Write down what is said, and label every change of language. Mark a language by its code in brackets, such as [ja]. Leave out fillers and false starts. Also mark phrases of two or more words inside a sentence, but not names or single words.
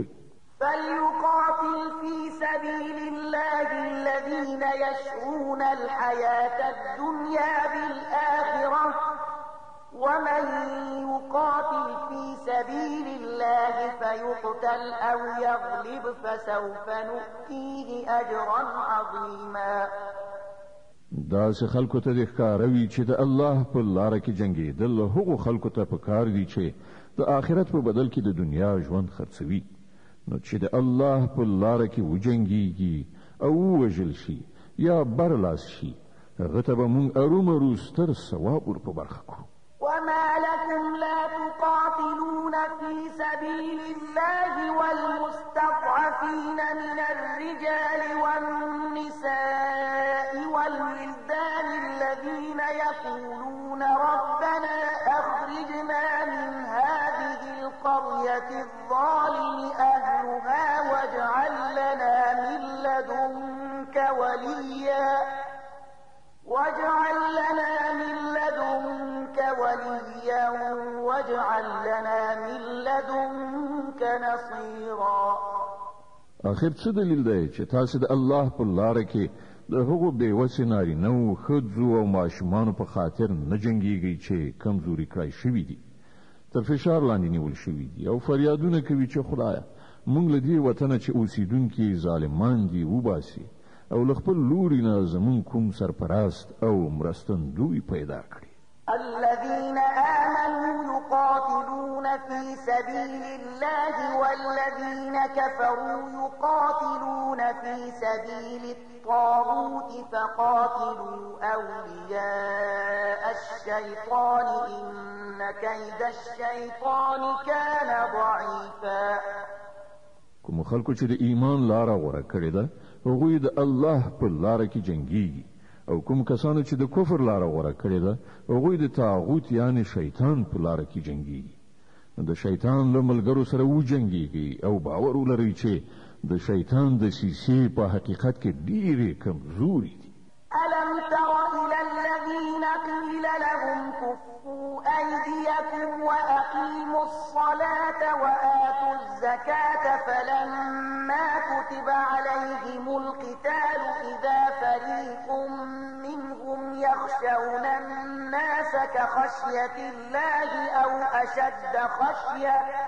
[ar] فليقاتل في سبيل الله الذين يشرون الحياة الدنيا بالآخرة ومن يقاتل في سبيل الله فيقتل أو يغلب فسوف نؤتيه أجرا عظيما. [ps] داسې خلکو ته د ښکاروي چې د الله په لاره کې جنګېدل هغو خلکو ته پکار دي چې د آخرت په بدل کې د دنیا ژوند خرڅوي. نو چې د الله په لاره کې وجنګیږي او ووژل شي یا برلاس شي هغه ته به موږ ارومرو ستر ثواب ور په برخه کړو. [ar] وما لكم لا تقاتلون في سبيل الله والمستضعفين من الرجال والنساء والولدان الذين يقولون ربنا أخرجنا من هذه القرية الظالم أهلها واجعل لنا من لدنك وليا واجعل لنا من لدنك نصيرا. [ps] آخر څه دلیل دی چې تاسو د الله په لاره کې د هغو بېوسې نارینهو ښځو او ماشومانو په خاطر نه جنګیږئ چې کمزوري کړای شوي دي، تر فشار لاندې نیول شوي دي او فریادونه کوي چې خدایه موږ له دې وطنه چې اوسیدونکي ظالمان دي وباسي او له خپل لوري نه زموږ کوم سرپرست او مرستندوی پیدا کړي. [ar] الذين آمنوا يقاتلون في سبيل الله والذين كفروا يقاتلون في سبيل الطاغوت فقاتلوا أولياء الشيطان إن كيد الشيطان كان ضعيفا. [ps] کوم خلکو چې د ایمان لاره غوره کړې ده هغوی د الله په لاره کې جنګیږي او کوم کسانو چې د کفر لاره غوره کړې ده هغوی د طاغوت یعنی شیطان په لاره کې جنګیږي. د شیطان له ملګرو سره وجنګیږي او باور ولرئ چې د شیطان دسیسې په حقیقت کې ډېرې کمزوري دي. [ar] ألم تر إلى الذين قيل لهم كفوا أيديكم وأقيموا الصلاة وآتوا الزكاة فلما كتب عليهم القتال إذا فريق منهم يخشون الناس كخشية الله أو أشد خشية